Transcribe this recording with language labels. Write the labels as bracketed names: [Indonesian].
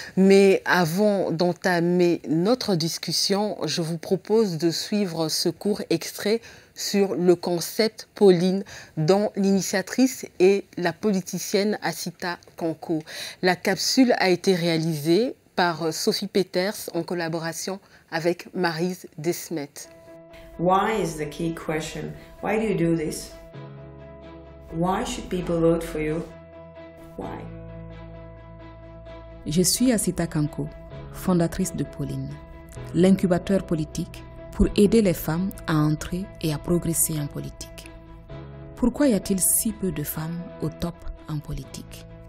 [French] Mais avant d'entamer notre discussion, je vous propose de suivre ce court extrait sur le concept Pauline, dont l'initiatrice est la politicienne Assita Kanko. La capsule a été réalisée par Sophie Peters en collaboration avec Maryse Desmet. [English] Why is the key question. Why do you do this? Why should people vote for you? Why? [French] Je suis Assita Kanko, fondatrice de Pauline, l'incubateur politique pour aider les femmes à entrer et à progresser en politique. Pourquoi y a-t-il si peu de femmes au top en politique?